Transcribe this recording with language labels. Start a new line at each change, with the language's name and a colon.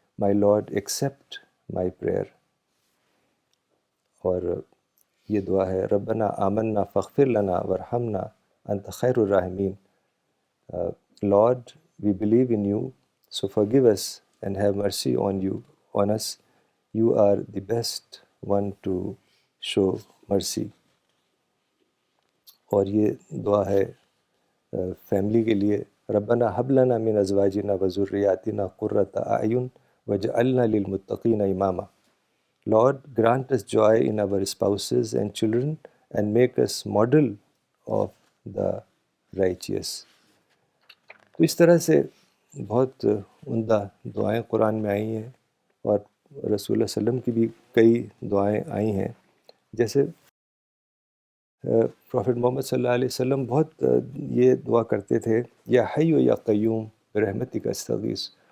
English: My Lord, accept my prayer.
Urdu: اور یہ دعا ہے
Arabic: ربنا آمنا فاغفر لنا ورحمنا انت خیر الراحمین.
English: Lord, we believe in you, so forgive us and have mercy on us. You are the best one to show mercy.
Urdu: اور یہ دعا ہے فیملی کے لیے،
Arabic: ربنا حب لنا من ازواجنا وذریاتنا قرۃ اعین وجعلنا للمتقین اماما.
English: Lord, grant us joy in our spouses and children and make us model of the righteous.
Urdu: تو اس طرح سے بہت عمدہ دعائیں قرآن میں آئی ہیں، اور رسول اللہ صلی اللہ علیہ وسلم کی بھی کئی دعائیں آئی ہیں. جیسے پروفٹ محمد صلی اللہ علیہ وسلم بہت یہ دعا کرتے تھے،
Arabic: یا حی و یا قیوم برحمتک استغیث.